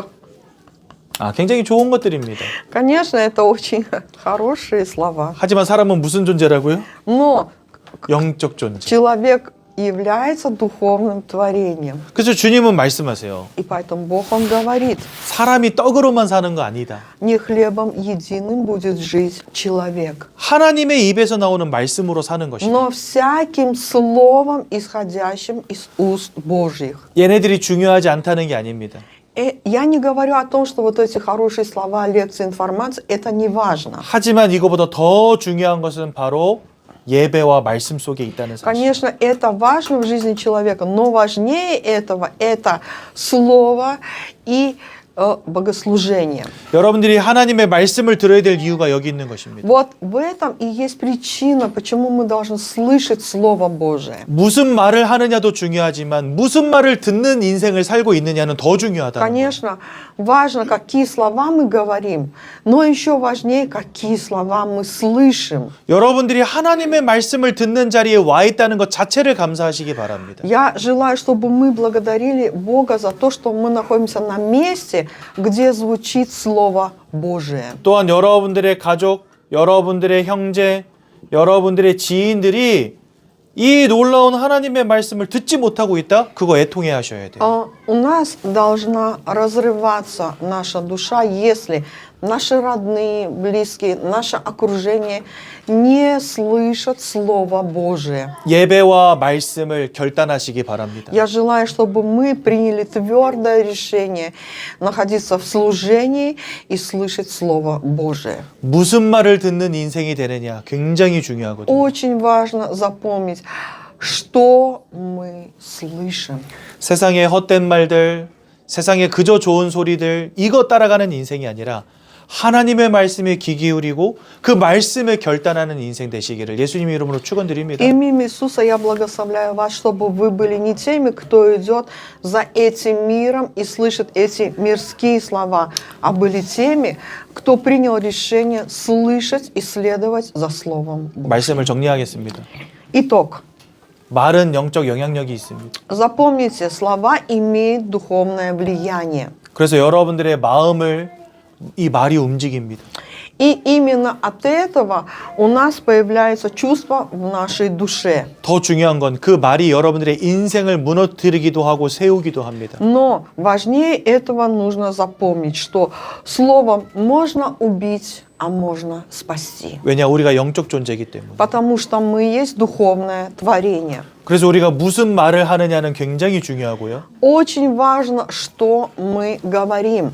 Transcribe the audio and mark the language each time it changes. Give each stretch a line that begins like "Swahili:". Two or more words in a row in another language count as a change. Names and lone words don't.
Korean: 굉장히 좋은 것들입니다.
Russian: Конечно, это очень хорошие слова.
Korean: 하지만 사람은 무슨 존재라고요?
Russian: Но
Korean: 영적 존재.
Russian: человек является духовным творением.
Korean: 그래서 주님은 말씀하세요.
Russian: И поэтому Бог, Он говорит,
Korean: 사람이 떡으로만 사는 거 아니다.
Russian: не хлебом единым будет жить человек,
Korean: 하나님의 입에서 나오는 말씀으로 사는 것이다.
Russian: но всяким словом, исходящим из уст Божьих.
Korean: 얘네들이 중요하지 않다는 게 아닙니다.
Russian: Я не говорю о том, что вот эти хорошие слова, лекции, информация, это не важно.
Korean: 하지만 이거보다 더 중요한 것은 바로 예배와 말씀 속에 있다는 사실.
Russian: Конечно, это важно в жизни человека, но важнее этого это слово и богослужение.
Korean: 여러분들이 하나님의 말씀을 들어야 될 이유가 여기 있는 것입니다.
Russian: Вот в этом и есть причина, почему мы должны слышать Слово Божие.
Korean: 무슨 말을 하느냐도 중요하지만 무슨 말을 듣는 인생을 살고 있느냐는 더 중요하다는 거예요.
Russian: Конечно, важно, какие слова мы говорим, но еще важнее, какие слова мы слышим.
Korean: 여러분들이 하나님의 말씀을 듣는 자리에 와 있다는 것 자체를 감사하시기 바랍니다.
Russian: Я желаю, чтобы мы благодарили Бога за то, что мы находимся на месте, где звучит Слово Божие.
Korean: 또한 여러분들의 가족, 여러분들의 형제, 여러분들의 지인들이 이 놀라운 하나님의 말씀을 듣지 못하고 있다? 그거 애통해 하셔야 돼요.
Russian: У нас должна разрываться наша душа, если наши родные, близкие, наше окружение не слышат Слово Божие.
Korean: 예배와 말씀을 결단하시기 바랍니다.
Russian: Я желаю, чтобы мы приняли твердое решение находиться в служении и слышать Слово Божие.
Korean: 무슨 말을 듣는 인생이 되느냐 굉장히 중요하거든요.
Russian: Очень важно запомнить, что мы слышим.
Korean: 세상의 헛된 말들, 세상에 그저 좋은 소리들 이거 따라가는 인생이 아니라 하나님의 말씀에 귀 기울이고 그 말씀에 결단하는 인생 되시기를 예수님 이름으로 축원드립니다.
Russian: Именем Иисуса я благословляю вас, чтобы вы были не теми, кто идет за этим миром и слышит эти мирские слова, а были теми, кто принял решение слышать и следовать за Словом Божьим.
Korean: 말씀을 정리하겠습니다.
Russian: Итог.
Korean: 말은 영적 영향력이 있습니다.
Russian: Запомните, слова имеют духовное влияние.
Korean: 그래서 여러분들의 마음을 이 말이 움직입니다.
Russian: И именно от этого у нас появляется чувство в нашей душе.
Korean: 더 중요한 건 그 말이 여러분들의 인생을 무너뜨리기도 하고 세우기도 합니다.
Russian: Но важнее этого нужно запомнить, что словом можно убить, а можно спасти.
Korean: 왜냐 우리가 영적 존재이기 때문에.
Russian: Потому что мы есть духовное творение.
Korean: 그래서 우리가 무슨 말을 하느냐는 굉장히 중요하고요.
Russian: Очень важно, что мы говорим.